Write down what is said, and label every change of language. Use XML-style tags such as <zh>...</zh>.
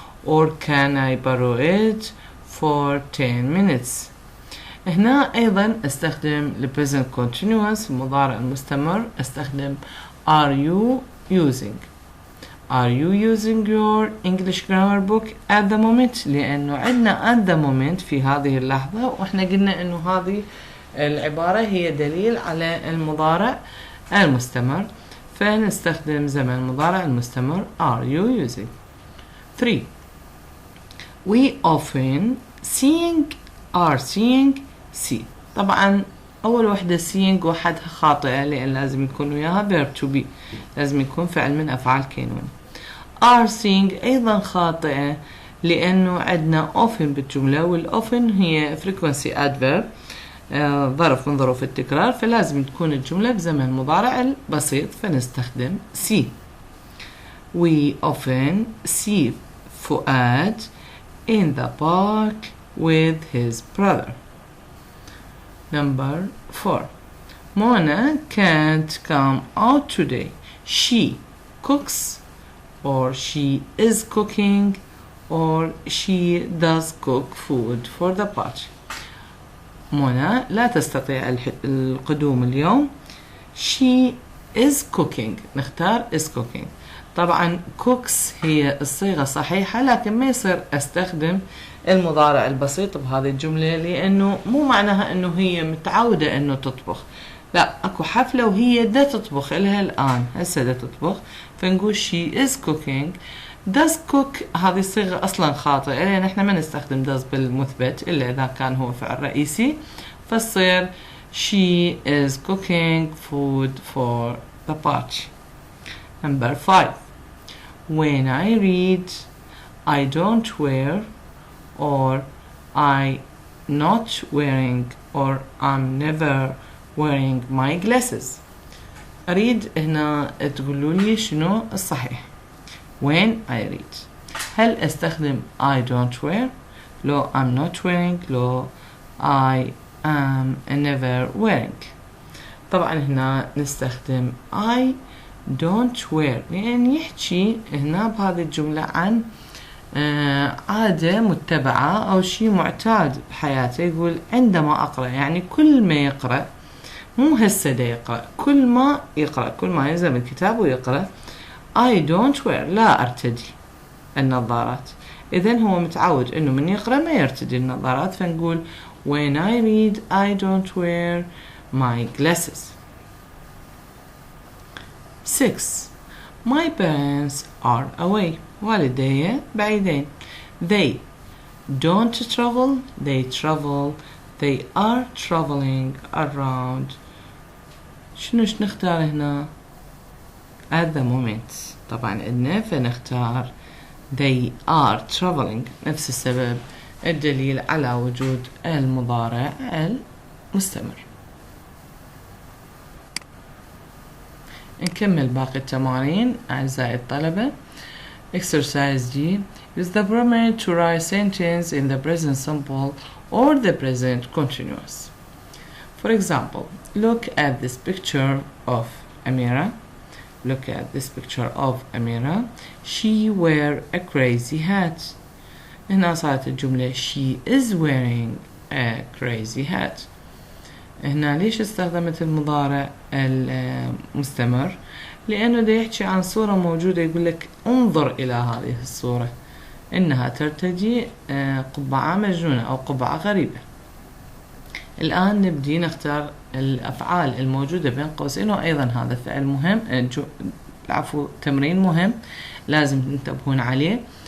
<en>Or can I borrow it for 10 minutes?</en> <ar>هنا أيضا استخدم present continuous المضارع المستمر. استخدم</ar> <en>are you using. Are you using your English grammar book at the moment؟</en> <ar>لأنه عندنا at the moment في هذه اللحظة، وإحنا قلنا إنه هذه العبارة هي دليل على المضارع المستمر، فنستخدم زمن المضارع المستمر are you using.</ar> <en>3. We often are seeing see.</en> <ar>طبعا أول وحدة seeing وحدها خاطئة لأن لازم يكون وياها</ar> <en>verb to be،</en> <ar>لازم يكون فعل من أفعال كينوني.</ar> <en>are seeing</en> <ar>أيضا خاطئة لأنه عندنا often بالجملة، والoften هي</ar> <en>frequency adverb</en> <ar>ظرف من ظروف التكرار، فلازم تكون الجملة بزمن مضارع البسيط فنستخدم see.</ar> <en>We often see فؤاد in the park with his brother. Number 4. Mona can't come out today. She cooks or she is cooking or she does cook food for the party.</en> <ar>منى لا تستطيع القدوم اليوم.</ar> <en>She is cooking.</en> <ar>نختار</ar> <en>is cooking.</en> <ar>طبعا cooks هي الصيغة الصحيحة، لكن ما يصير استخدم المضارع البسيط بهذه الجملة لأنه مو معناها أنه هي متعودة أنه تطبخ. لا، أكو حفلة وهي دا تطبخ إلها الآن، هسه دا تطبخ، فنقول</ar> <en>she is cooking. does cook</en> <ar>هذه الصيغة أصلا خاطئة لأن احنا ما نستخدم does بالمثبت إلا إذا كان هو فعل رئيسي، فتصير</ar> <en>she is cooking food for the party. Number 5. When I read, I don't wear or I not wearing or I'm never wearing my glasses.</en> <ar>أريد هنا تقولوا لي شنو الصحيح.</ar> <en>when I read</en> <ar>هل أستخدم</ar> <en>I don't wear لو I'm not wearing لو I am never wearing.</en> <ar>طبعا هنا نستخدم</ar> <en>I don't wear</en> <ar>لأن يحكي هنا بهذه الجملة عن عادة متبعة أو شيء معتاد بحياته. يقول عندما أقرأ، يعني كل ما يقرأ، مو هسه دا يقرأ، كل ما يقرأ، كل ما ينزل من الكتاب ويقرأ</ar> <en>I don't wear</en> <ar>لا أرتدي النظارات. إذن هو متعود إنه من يقرأ ما يرتدي النظارات، فنقول</ar> <en>when I read I don't wear my glasses. 6. My parents are away.</en> <ar>والدي بعيدين.</ar> <en>They don't travel. They travel. They are traveling around.</en> <ar>شنو نختار هنا؟</ar> <en>at the moment.</en> <ar>طبعا عندنا فنختار</ar> <en>they are traveling.</en> <ar>نفس السبب الدليل على وجود المضارع المستمر. نكمل باقي التمارين أعزائي الطلبة.</ar> <en>Exercise D. Use the pronoun to write sentence in the present simple or the present continuous. For example, look at this picture of Amira. Look at this picture of Amira. She wear a crazy hat.</en> <ar>هنا صارت الجملة</ar> <en>she is wearing a crazy hat.</en> <ar>هنا ليش استخدمت المضارع المستمر؟ لأنه دا يحكي عن صورة موجودة، يقول لك انظر إلى هذه الصورة، إنها ترتدي قبعة مجنونة أو قبعة غريبة. الآن نبدي نختار الأفعال الموجودة بين قوسين، وأيضا هذا فعل مهم، تمرين مهم لازم تنتبهون عليه.</ar>